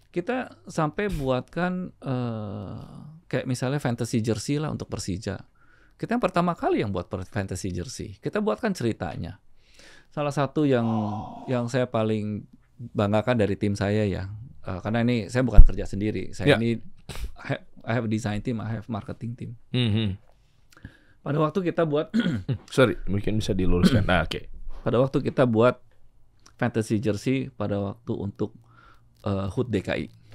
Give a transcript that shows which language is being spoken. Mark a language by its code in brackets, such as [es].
[id] Kita sampai buatkan kayak misalnya fantasy jersey lah untuk Persija. Kita yang pertama kali yang buat fantasy jersey. Kita buatkan ceritanya. Salah satu yang saya paling banggakan dari tim saya ya. Karena ini saya bukan kerja sendiri. Saya ini [en] I have a design team, I have marketing team. [id] Pada waktu kita buat sorry, mungkin bisa diluruskan. Pada waktu kita buat fantasy jersey pada waktu untuk HUT DKI.